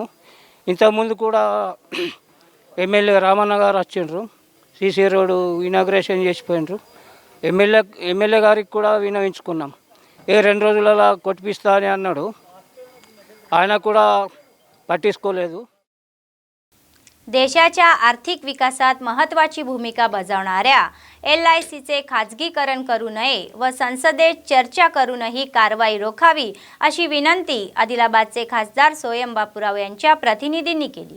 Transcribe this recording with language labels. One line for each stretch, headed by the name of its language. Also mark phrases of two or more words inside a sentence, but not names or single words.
Telugu: ఇంతకుముందు కూడా ఎమ్మెల్యే రామన్న గారు వచ్చిండ్రు, సీసీ రోడ్డు ఇనాగ్రేషన్ చేసిపోయినరు. ఎమ్మెల్యే గారికి కూడా వినవించుకున్నాం. 2 రోజులలో కొట్టిపిస్తా అని అన్నాడు, ఆయన కూడా పట్టించుకోలేదు.
Marathi: देशाच्या आर्थिक विकासात महत्त्वाची भूमिका बजावणाऱ्या LICचे खाजगीकरण करू नये व संसदेत चर्चा करूनही कारवाई रोखावी अशी विनंती आदिलाबादचे खासदार सोयम बापूराव यांच्या प्रतिनिधींनी केली.